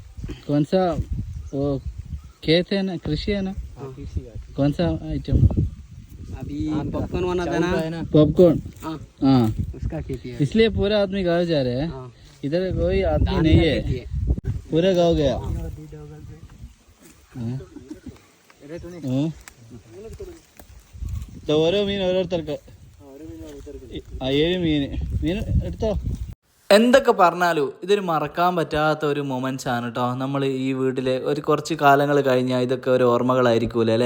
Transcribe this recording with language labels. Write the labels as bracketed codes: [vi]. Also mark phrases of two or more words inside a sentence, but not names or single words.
[hi] कौन सा वो खेत है ना, कृषि है ना? कौन सा आइटम? अभी पॉपकॉर्न बनाता ना, पॉपकॉर्न। हाँ, उसका खेती है। इसलिए पूरे आदमी गाँव जा रहे हैं। हाँ, इधर कोई आदमी धान नहीं का है, खेती है। पूरा गाँव गया। [ml] ഓരോ മീൻ ഓരോരുത്തർക്ക് 7 മീൻ എടുത്തോ. എന്തൊക്കെ പറഞ്ഞാലും ഇതൊരു മറക്കാൻ പറ്റാത്ത ഒരു മൊമെൻറ്റ്സ് ആണ് കേട്ടോ. നമ്മൾ ഈ വീട്ടിലെ ഒരു കുറച്ച് കാലങ്ങൾ കഴിഞ്ഞാൽ ഇതൊക്കെ ഒരു ഓർമ്മകളായിരിക്കൂലേ അല്ലേ?